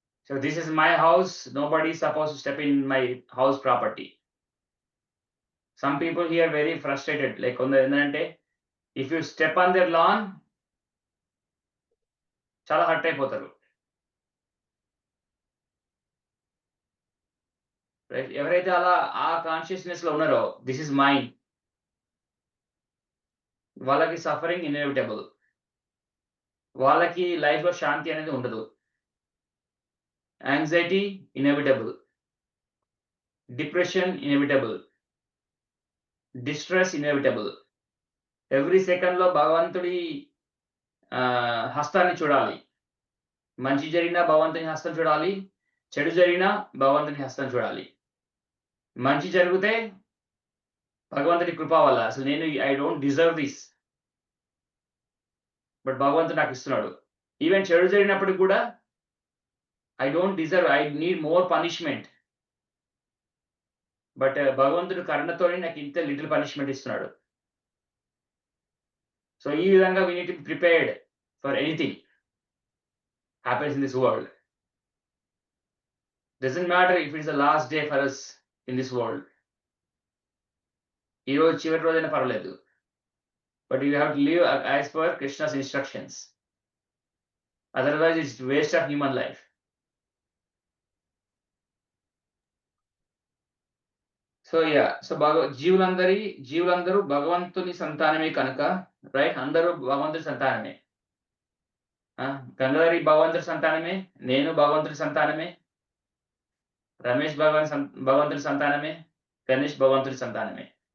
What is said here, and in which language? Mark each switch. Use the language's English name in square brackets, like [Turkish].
[English] So this is my house. Nobody is supposed to step in my house property. Some people here very frustrated. Like ఏంటంటే if you step on their lawn, [Telugu] చాలా hurt అయిపోతారు. [English] Right. [Telugu] ఎవరైతే అలా ఆ కాన్షియస్‌నెస్‌లో ఉన్నారో [English] this is mine, [Telugu] వాళ్ళకి suffering inevitable. వాళ్ళకి లైఫ్‌లో శాంతి అనేది ఉండదు. Anxiety inevitable. [English] Depression inevitable. Distress inevitable. [Telugu] Every సెకండ్‌లో భగవంతుడి హస్తాన్ని చూడాలి. మంచి జరిగినా భగవంతుని హస్తం చూడాలి. చెడు జరిగినా భగవంతుని హస్తం చూడాలి. మంచి జరిగితే భగవంతుడి కృప వల్ల అసలు నేను [English] I don't deserve this. But [Telugu] భగవంతుడు నాకు ఇస్తున్నాడు. [English] even [Telugu] చెడు జరిగినప్పటికి కూడా [English] I don't deserve, I need more punishment. [Telugu] But భగవంతుడు కరుణతోనే నాకు ఇంత [English] little punishment [Telugu] ఇస్తున్నాడు. సో, ఈ విధంగా [English] We need to be prepared for anything happens in this world. Doesn't matter if it's the last day for us in this world. [Telugu] ఈ రోజు చివరి రోజైనా పర్వాలేదు. [English] But you have to live as per Krishna's instructions. Otherwise, it's waste of human life. [Telugu] So, so జీవులందరూ భగవంతుని సంతానమే కనుక right. అందరూ భగవంతుడి సంతానమే. గంగాధరి భగవంతుడి సంతానమే. నేను భగవంతుడి సంతానమే. రమేష్ భగవంతుడి సంతానమే, గణేష్ భగవంతుడి సంతానమే.